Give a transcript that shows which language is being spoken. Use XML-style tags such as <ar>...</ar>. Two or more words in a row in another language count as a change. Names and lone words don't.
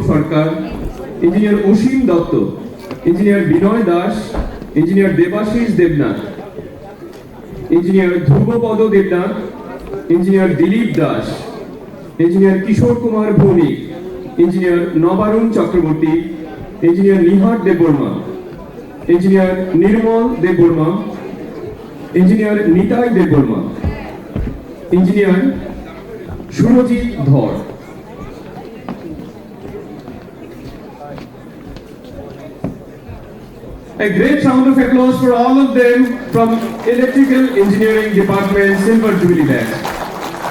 <en>Sarkar, Engineer Oshim Datto, Engineer Binoy Das, Engineer Debashish Devnath, Engineer Dhruvapada Devnath, Engineer Dilip Das, Engineer Kishore Kumar Bhoni, Engineer Nabarun Chakraborty, Engineer Nihat Deburma, Engineer Nirmal Deburma, Engineer Nitai Deburma, Engineer Shurojit Dhar. A great round of applause for all of them from Electrical Engineering Department, Silver Jubilee Batch.</en>